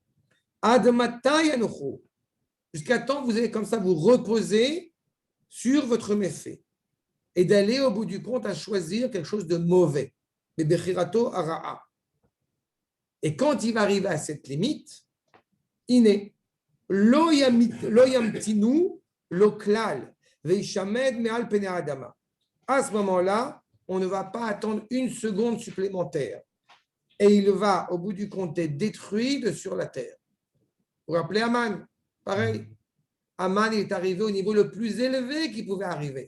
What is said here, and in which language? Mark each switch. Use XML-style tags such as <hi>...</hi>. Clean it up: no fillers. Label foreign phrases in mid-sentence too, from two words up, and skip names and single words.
<fr>Jusqu'à temps, vous allez comme ça vous reposer sur votre méfait et d'aller au bout du compte à choisir quelque chose de mauvais. Et quand il va arriver à cette limite, iné,</fr> <he>lo yamtinu lo klal veishamed me'al pene adama.</he> <fr>À ce moment-là, on ne va pas attendre une seconde supplémentaire. Et il va, au bout du compte, être détruit de sur la terre. Vous vous rappelez Aman? Pareil. Aman est arrivé au niveau le plus élevé qu'il pouvait arriver.</fr>